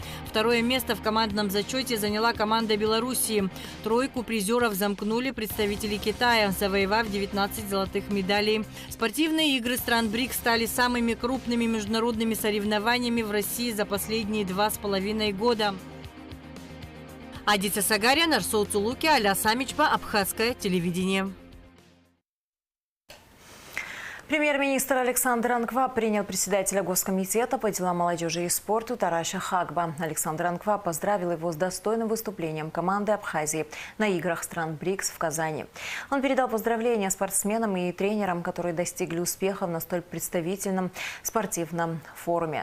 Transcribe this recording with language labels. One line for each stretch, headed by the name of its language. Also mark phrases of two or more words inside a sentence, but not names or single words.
Russian: Второе место в командном зачете заняла команда Белоруссии. Тройку призеров замкнули представители Китая, завоевав 19 золотых медалей. Спортивные игры стран БРИКС стали самыми крупными международными соревнованиями в России за последние 2,5 года. Адица Сагарян, Арсол Цулуки, Аля Самичпа, Абхазское телевидение. Премьер-министр Александр Анква принял председателя Госкомитета по делам молодежи и спорту Тараша Хагба. Александр Анква поздравил его с достойным выступлением команды Абхазии на играх стран БРИКС в Казани. Он передал поздравления спортсменам и тренерам, которые достигли успехов на столь представительном спортивном форуме.